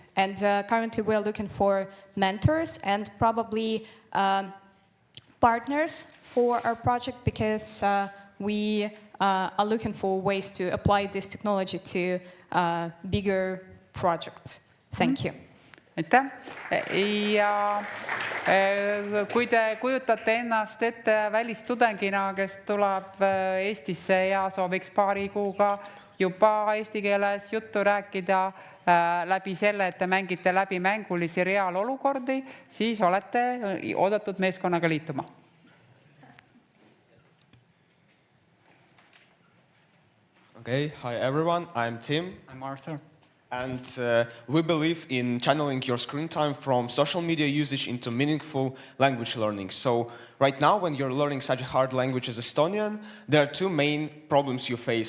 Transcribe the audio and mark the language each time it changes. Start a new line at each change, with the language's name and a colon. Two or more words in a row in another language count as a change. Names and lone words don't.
English: And currently we're looking for mentors and probably partners for our project, because we are looking for ways to apply this technology to bigger projects. Thank you.
Estonian: Aitäh. Ja kui te kujutate ennast ette välistudengina, kes tuleb Eestisse ja sooviks paari kuuga juba eesti keeles juttu rääkida läbi selle, et te mängite läbi mängulisi reaalolukordi, siis olete oodatud meeskonnaga liituma.
English: Okay, hi everyone, I'm Tim. I'm Arthur. And we believe in channeling your screen time from social media usage into meaningful language learning. So right now, when you're learning such a hard language as Estonian, there are two main problems you face.